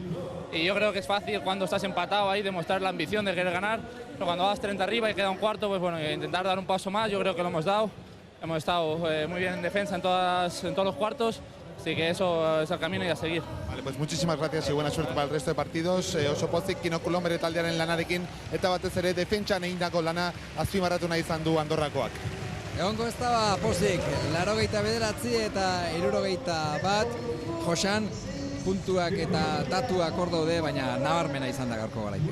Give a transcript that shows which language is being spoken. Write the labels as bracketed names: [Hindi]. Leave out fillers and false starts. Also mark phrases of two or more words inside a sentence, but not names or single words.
[Spanish] Y yo creo que es fácil cuando estás empatado ahí demostrar la ambición de querer ganar, pero cuando vas 30 arriba y queda un cuarto, pues bueno, intentar dar un paso más, yo creo que lo hemos dado. Hemos estado muy bien en defensa en todos los cuartos, así que eso es el camino y a seguir. Vale, pues muchísimas gracias y buena suerte para el resto de partidos. [Basque] Oso pozik, Kino Kulom bere taldearen lanarekin eta batez ere defentsan egindako lana azpimarratu nahi izan du Andorrakoak. Egongo ez da pozik, 89 eta 61, Josan, puntuak eta datuak hor daude, baina nabarmena izan da gaurko garaipen.